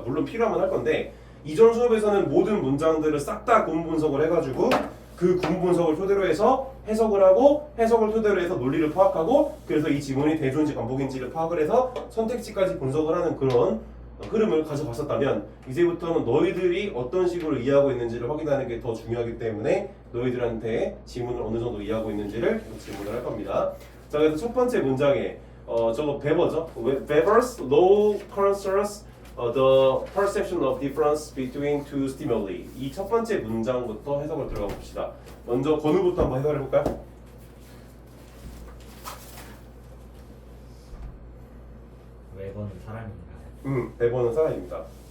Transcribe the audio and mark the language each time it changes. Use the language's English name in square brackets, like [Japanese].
[Korean] 물론 필요하면 할 건데, 이전 수업에서는 모든 문장들을 싹 다 구문 분석을 해가지고 그 구문 분석을 토대로 해서 해석을 하고, 해석을 토대로 해서 논리를 파악하고, 그래서 이 지문이 대조인지 반복인지를 파악을 해서 선택지까지 분석을 하는 그런 흐름을 가져갔었다면, 이제부터는 너희들이 어떤 식으로 이해하고 있는지를 확인하는 게 더 중요하기 때문에 너희들한테 지문을 어느 정도 이해하고 있는지를 질문을 할 겁니다. 자, 그래서 첫 번째 문장에 저거 베버죠. [English] Weber's law concerns the perception of difference between two stimuli. [Korean] 이 첫 번째 문장부터 해석을 들어가 봅시다. 먼저 건우부터 한번 해석을 해볼까요? 웨버는 사람인가요? 베버는 사람입니다.